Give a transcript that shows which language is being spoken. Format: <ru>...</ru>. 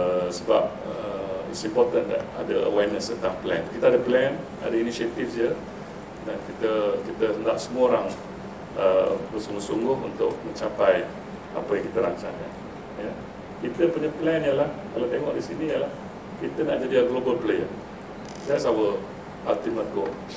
<ms>Sebab</ms> <en>it's important that</en> <ms>ada awareness tentang plan. Kita ada plan, ada inisiatif je, dan kita hendak semua orang bersungguh-sungguh untuk mencapai apa yang kita rancangkan. Kita punya plan ialah, kalau tengok di sini ialah kita nak jadi</ms> <en>a global player. That's our ultimate goal.</en>